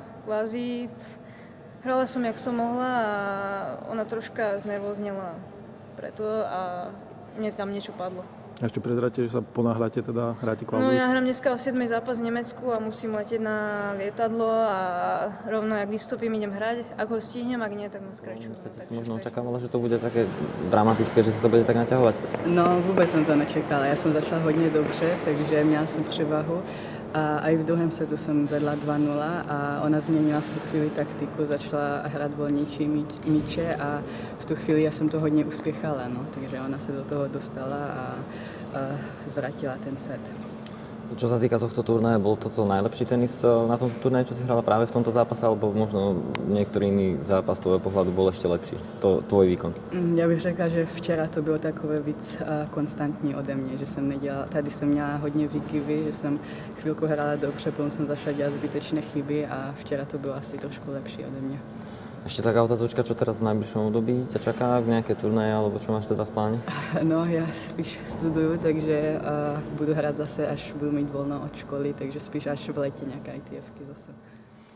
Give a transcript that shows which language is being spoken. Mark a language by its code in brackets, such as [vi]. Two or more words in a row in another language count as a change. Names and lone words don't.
[sk] Kvázi hrala som, jak som mohla a ona troška znervoznela preto a mne tam niečo padlo. A ešte prezráte, že sa ponáhľate, teda hráte kvaldu? No ja hrám dneska o 7. zápas v Nemecku a musím letieť na lietadlo a rovno, jak vystúpim, idem hrať. Ak ho stihnem, ak nie, tak ma skračujú. Si možno očakávala, že to bude také dramatické, že sa to bude tak naťahovať? [cs] No vůbec jsem to nečekala. Já jsem začala hodně dobře, takže měla jsem převahu. A i v druhém setu jsem vedla 2-0 a ona změnila v tu chvíli taktiku, začala hrát volnější míče a v tu chvíli já jsem to hodně uspěchala, no, takže ona se do toho dostala a zvrátila ten set. [sk] Čo sa týka tohto turnaja, bol toto najlepší tenis na tomto turnaji, čo si hrala práve v tomto zápase, alebo možno niektorý iný zápas z tvojho pohľadu bol ešte lepší, tvoj výkon? [cs] Já bych řekla, že včera to bylo takové víc konstantní ode mě, že jsem nedělala, tady jsem měla hodně výkyvy, že jsem chvilku hrála dobře, potom jsem začala dělat zbytečné chyby a včera to bylo asi trošku lepší ode mě. [sk] Ešte taká otázočka, čo teraz v najbližšom období ťa čaká, nejaké turnaje, alebo čo máš teda v pláne? [cs] No, já spíš studuju, takže budu hrát zase, až budu mít volno od školy, takže spíš až v létě nějaké ITFky zase.